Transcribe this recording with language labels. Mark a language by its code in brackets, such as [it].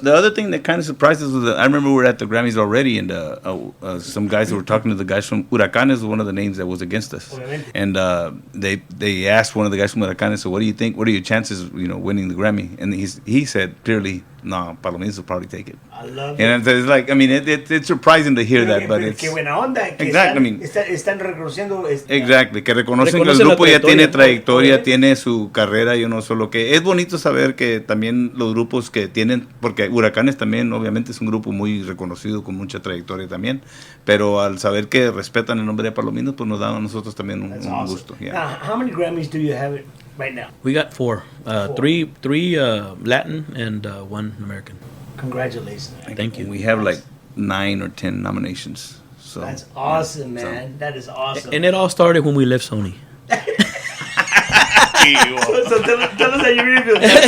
[en] the other thing that kind of surprised us was that I remember we were at the Grammys already and some guys were talking to the guys from Huracanes, one of the names that was against us, and they asked one of the guys from Huracanes, so what do you think? What are your chances, winning the Grammy? And he said clearly, no, Palominos will probably take it. I love it. And it's like, I mean, it's surprising to hear that, but it's... [es] Qué buena onda. Que [en] exactly. [es] Están reconociendo... Exactly, que reconocen que el grupo ya tiene trayectoria, tiene su carrera, solo que es bonito saber que también los grupos que tienen, porque Huracanes también obviamente es un grupo muy reconocido, con mucha trayectoria también, pero al saber que respetan el nombre de Palominos, pues nos da a nosotros también un gusto. [en] Yeah. Now, how many Grammys do you have right now? We got 4. 3 Latin and 1 American. Congratulations. Thank you. We have like 9 or 10 nominations. So that's awesome, man. That is awesome. And it all started when we left Sony. So tell us how you really feel.